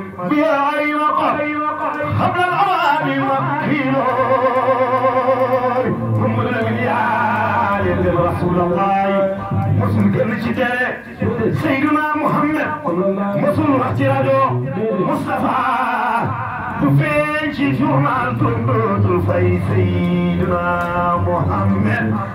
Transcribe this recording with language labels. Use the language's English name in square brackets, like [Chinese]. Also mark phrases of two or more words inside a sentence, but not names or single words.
[Arabic] بها أي وقت قبل الأوان مكيل. Muhammad Lamin يا ليل رسول الله. [Wolof] Musul génn ci télé. Seydina Muhammad. Musul wax ci rajo. Mustafa. Du feeñ ci journal, dootul fay Seydina Muhammad.